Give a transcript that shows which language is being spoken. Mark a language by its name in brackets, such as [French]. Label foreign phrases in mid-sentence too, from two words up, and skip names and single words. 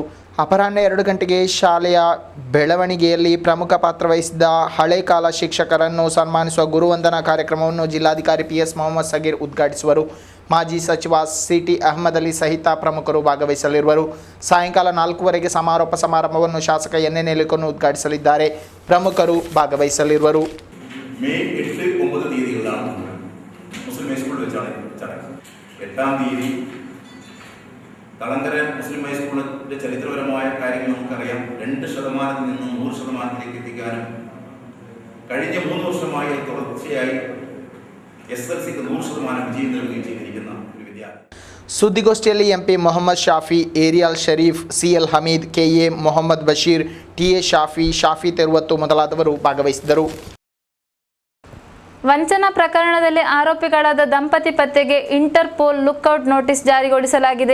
[Kannada] ಅಪರಾಹ್ನ 2 ಗಂಟೆಗೆ ಶಾಲೆಯ ಬೆಳವಣಿಗೆಯಲ್ಲಿ ಪ್ರಮುಖ ಪಾತ್ರ ವಹಿಸಿದ ಹಳೆ ಕಾಲ ಶಿಕ್ಷಕರನ್ನು ಸನ್ಮಾನಿಸುವ ಗುರುವಂದನಾ ಕಾರ್ಯಕ್ರಮವನ್ನು ಜಿಲ್ಲಾಧಿಕಾರಿ PS ಮೊಹಮ್ಮದ್ ಸಗೀರ್ ಉದ್ಘಾಟಿಸುವರು. ಮಾಜಿ ಸಚಿವ CT ಅಹಮದ್ ಅಲಿ ಸಹಿತ ಪ್ರಮುಖರು ಭಾಗವಹಿಸಲಿರುವರು. ಸಾಯಂಕಾಲ 4:15ಕ್ಕೆ ಸಮಾರೋಪ ಸಮಾರಂಭವನ್ನು ಶಾಸಕ NA ನೆಲಿಕೊನ್ನು ಉದ್ಘಾಟಿಸಲಿದ್ದಾರೆ. ಪ್ರಮುಖರು ಭಾಗವಹಿಸಲಿರುವರು. [Malayalam] May 8-9 തീയതികളിലാണ് മുസ്ലിം ഹൈസ്കൂളിൽ വെച്ചാണ് ചടങ്ങ്. 8-ാം തീയതി തളങ്കര മുസ്ലിം ഹൈസ്കൂളിൻ്റെ ചരിത്രപരമായ കാര്യങ്ങൾ നമുക്കറിയാം. 2% നിന്നും 100%ലേക്ക് എത്തിക്കാനും കഴിഞ്ഞ 3 വർഷമായി തുടർച്ചയായി SSLCക്ക് 100% വിജയം നേടുകയും ചെയ്തിരിക്കുന്ന ഒരു വിദ്യാർത്ഥി. [Kannada] ಸುದ್ದಿಗೋಷ್ಠಿಯಲ್ಲಿ MP ಮೊಹಮ್ಮದ್ ಶಾಫಿ, ಏರಿಯಲ್ ಶರೀಫ್, CL ಹಮೀದ್, KA ಮೊಹಮ್ಮದ್ ಬಶೀರ್, TA ಶಾಫಿ ತೆರುವತ್ತು ಮೊದಲಾದವರು ಭಾಗವಹಿಸಿದರು. ವಂಚನಾ ಪ್ರಕರಣದಲ್ಲಿ ಆರೋಪಿಗಳಾದ ದಂಪತಿ ಪತ್ತೆಗೆ [English] Interpol lookout notice [Kannada] ಜಾರಿಗೊಳಿಸಲಾಗಿದೆ.